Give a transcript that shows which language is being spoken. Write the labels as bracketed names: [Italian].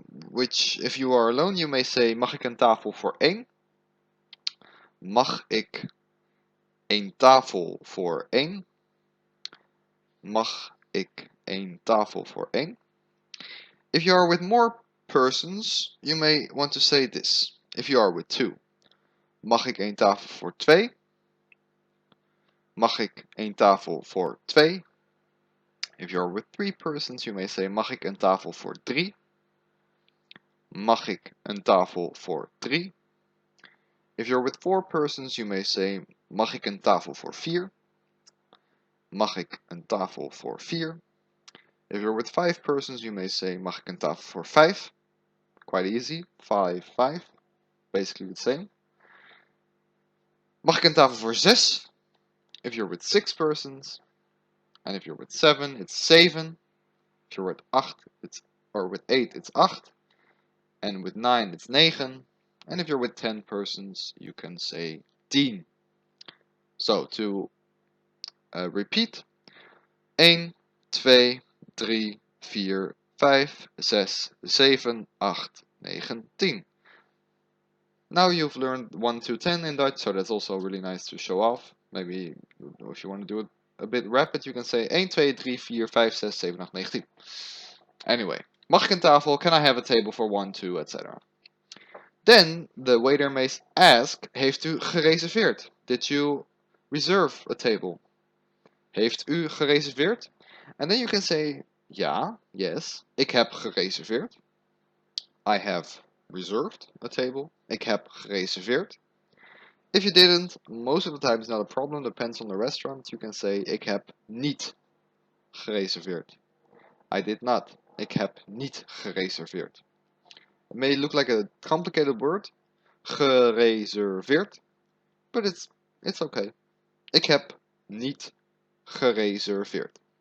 [English] Which if you are alone you may say [Dutch] mag ik een tafel voor één? Mag ik een tafel voor één? Mag ik een tafel voor één? [English] If you are with more persons, you may want to say this. If you are with two, [Dutch] mag ik een tafel voor twee? Mag ik een tafel voor twee? [English] If you are with three persons, you may say [Dutch] mag ik een tafel voor drie? Mag ik een tafel voor drie? [English] If you're with four persons, you may say [Dutch] mag ik een tafel voor vier? Mag ik een tafel voor vier? [English] If you're with five persons, you may say [Dutch] mag ik een tafel voor vijf? [English] Quite easy. Five. Basically the same. [Dutch] Mag ik een tafel voor zes? [English] If you're with six persons. And if you're with seven, it's zeven. If you're with with eight, it's acht. And with nine, it's negen. And if you're with 10 persons, you can say 10. So to repeat: 1, 2, 3, 4, 5, 6, 7, 8, 9, 10. Now you've learned 1 to 10 in Dutch, so that's also really nice to show off. Maybe if you want to do it a bit rapid, you can say 1, 2, 3, 4, 5, 6, 7, 8, 9, 10. Anyway, [Dutch] mag ik een tafel? [English] Can I have a table for 1, 2, etc. Then the waiter may ask, [Dutch] heeft u gereserveerd? [English] Did you reserve a table? [Dutch] Heeft u gereserveerd? [English] And then you can say, ja, yes, [Dutch] ik heb gereserveerd. [English] I have reserved a table. [Dutch] Ik heb gereserveerd. [English] If you didn't, most of the time it's not a problem, depends on the restaurant. You can say, [Dutch] ik heb niet gereserveerd. [English] I did not. [Dutch] Ik heb niet gereserveerd. [English] It may look like a complicated word, gereserveerd, but it's okay. [Dutch] Ik heb niet gereserveerd.